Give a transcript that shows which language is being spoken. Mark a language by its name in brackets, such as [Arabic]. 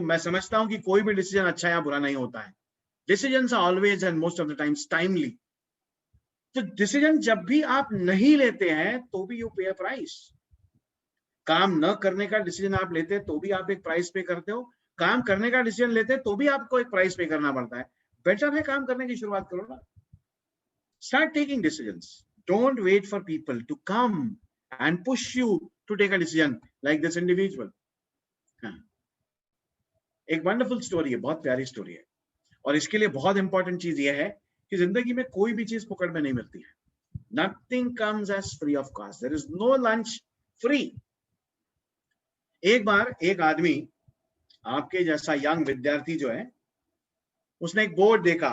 [Hindi] मैं समझता हूं कि कोई भी डिसीजन अच्छा या बुरा नहीं होता है, [English] Decisions are always and most of the times timely. [Hindi] तो डिसीजन जब भी आप नहीं लेते हैं तो भी [English] You pay a price. [Hindi] काम न करने का डिसीजन आप लेते हैं तो भी आप एक प्राइस पे करते हो, काम करने का डिसीजन लेते हैं तो भी आपको एक प्राइस पे करना पड़ता है। बेटर है काम करने की शुरुआत करो ना। [English] Start taking decisions, don't wait for people to come and push you to take a decision like this individual. [Hindi] एक वंडरफुल स्टोरी है, बहुत प्यारी स्टोरी है, और इसके लिए बहुत इंपॉर्टेंट चीज ये है कि जिंदगी में कोई भी चीज पकड़ में नहीं मिलती है। [English] Nothing comes as free of cost, there is no lunch free. [Hindi] एक बार एक आदमी, आपके जैसा यंग विद्यार्थी जो है, उसने एक बोर्ड देखा।